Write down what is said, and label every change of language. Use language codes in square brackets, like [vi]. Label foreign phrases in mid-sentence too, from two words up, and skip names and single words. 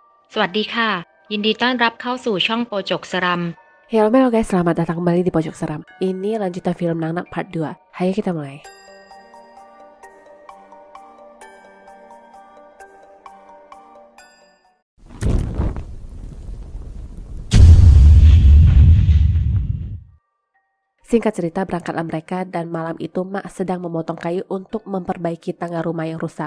[th] สวัสดีค่ะยินดีต้อนรับเข้าสู่ช่องโปจกสรัม [id] Halo guys, selamat datang kembali di Pojok Seram. Ini lanjutan film Nangnak Part 2. Ayo kita mulai. Singkat cerita, berangkatlah mereka dan malam itu Mak sedang memotong kayu untuk memperbaiki tangga rumah yang rusak.